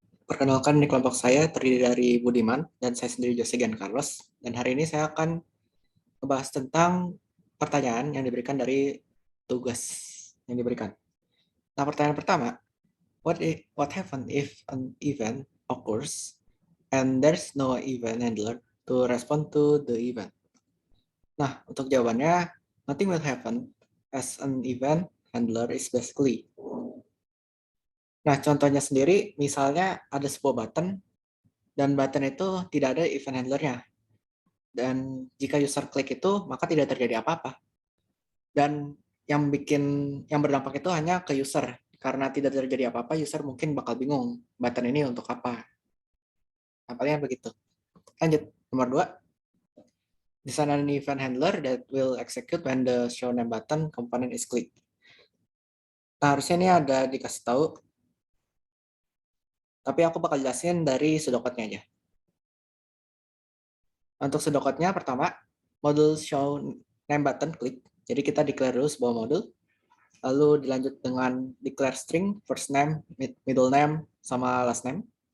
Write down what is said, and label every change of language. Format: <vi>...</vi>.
<id>Perkenalkan di kelompok saya terdiri dari Budiman dan saya sendiri Jose Gian Carlos. Dan hari ini saya akan membahas tentang pertanyaan yang diberikan dari tugas yang diberikan. Nah, pertanyaan pertama,</id> <en>what happen if an event occurs and there's no event handler to respond to the event?</en> <id>Nah, untuk jawabannya,</id> <en>nothing will happen as an event handler is basically.</en> <id>Nah, contohnya sendiri, misalnya ada sebuah button dan button itu tidak ada event handlernya. Dan jika user klik itu, maka tidak terjadi apa-apa. Dan yang berdampak itu hanya ke user. Karena tidak terjadi apa-apa, user mungkin bakal bingung, button ini untuk apa. Apalagi begitu. Lanjut, nomor 2.</id> <en>Design an event handler that will execute when the show name button component is clicked.</en> <id>Nah, harusnya ini ada dikasih tahu, tapi aku bakal jelasin dari pseudocode-nya aja. Untuk pseudocode-nya pertama, modul show name button click. Jadi kita declare dulu sebuah modul, lalu dilanjut dengan declare string first name, middle name, sama last name.</id>